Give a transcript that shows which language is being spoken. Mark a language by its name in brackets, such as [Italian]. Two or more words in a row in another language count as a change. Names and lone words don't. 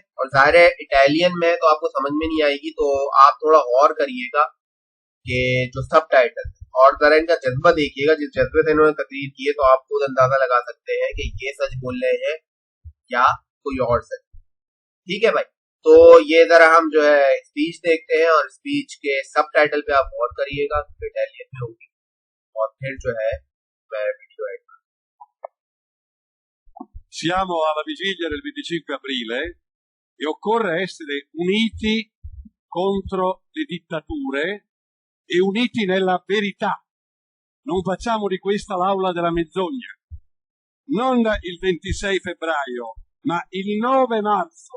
[Urdu] اور ظاہر ہے اٹالین میں تو آپ کو سمجھ میں نہیں آئے گی، تو آپ تھوڑا غور کریے گا کہ جو سب ٹائٹل، اور ذرا ان کا جذبہ دیکھیے گا جس جذبے سے انہوں نے تقریر کی ہے، تو آپ خود اندازہ لگا سکتے ہیں کہ یہ سچ بول رہے ہیں یا کوئی اور سچ. ٹھیک ہے بھائی. تو یہ ذرا ہم جو ہے اسپیچ دیکھتے ہیں اور اسپیچ کے سب ٹائٹل پہ آپ غور کریے گا، اٹالین میں ہوگی، اور پھر جو ہے میں [English] video add. [Italian] Siamo alla vigilia del 25 aprile e occorre essere uniti contro le dittature e uniti nella verità. Non facciamo di questa l'aula della menzogna. Non il 26 febbraio, ma il 9 marzo.